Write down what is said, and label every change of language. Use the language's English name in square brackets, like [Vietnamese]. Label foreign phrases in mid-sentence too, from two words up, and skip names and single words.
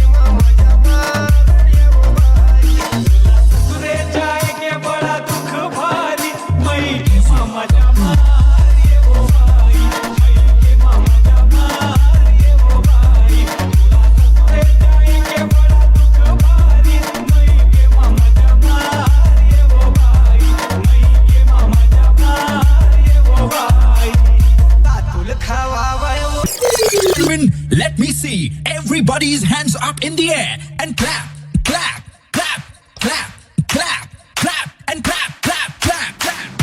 [Bhojpuri] मजा मारे वो भाई, पूरे जाए के बड़ा दुख भारी, मई के मजा मारे वो भाई, मई के मजा मारे वो भाई, पूरे जाए के बड़ा दुख भारी, मई के मजा मारे वो भाई, मई के मजा मारे वो भाई, तातुल खवावे वो। [English] Let me see everybody's hands up in the air and clap, clap, clap, clap, clap, clap, and clap, clap, clap, clap.